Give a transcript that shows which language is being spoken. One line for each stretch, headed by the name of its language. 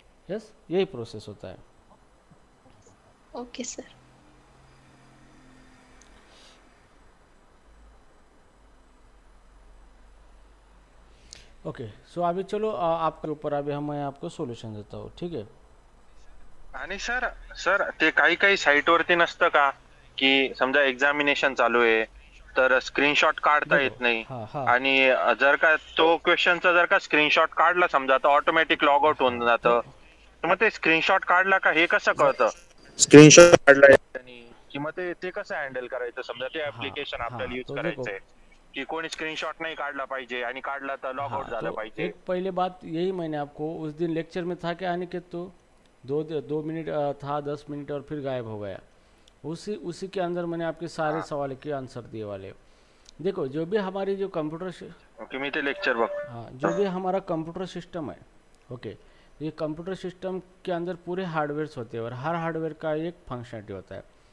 Hindi: Yes, यही process होता है। Okay sir. ओके, सो अभी चलो आपके ऊपर अभी मैं आपको सोल्यूशन देता हूँ, ठीक है।
Marathi: आणि सर सर ते काही काही साईट वरती नसतं का की समजा एक्झामिनेशन चालू आहे तर स्क्रीनशॉट काढता येत नाही,
Hindi: हाँ हाँ
Marathi: आणि जर का तो क्वेश्चनचा जर का स्क्रीनशॉट काढला समजा तर ऑटोमॅटिक लॉग आउट होऊन जातं, तर मग ते स्क्रीनशॉट काढला का हे कसं कळतं स्क्रीनशॉट काढलाय त्यांनी, की मग ते कसं हँडल करायचं, समजा ते ऍप्लिकेशन आपल्याला यूज
Hindi: तो
Marathi: करायचंय कि कोणी स्क्रीनशॉट नहीं काढला पाहिजे आणि काढला तर लॉग आउट झालं
Hindi: तो
Marathi: पाहिजे।
Hindi: एक पहले बात यही मैंने आपको उस दिन लेक्चर में था कि अनिकेत तो 2 मिनट था, 10 मिनट और फिर गायब हो गया। उसी के अंदर मैंने आपके सारे सवाल के आंसर दिए वाले। देखो, जो भी हमारी जो कंप्यूटर
Marathi: ओके, मी ते लेक्चर बघ।
Hindi: हाँ, जो भी हमारा कंप्यूटर सिस्टम है, ओके, ये कंप्यूटर सिस्टम के अंदर पूरे हार्डवेयर्स होते हैं और हर हार्डवेयर का एक फंक्शनलिटी होता है।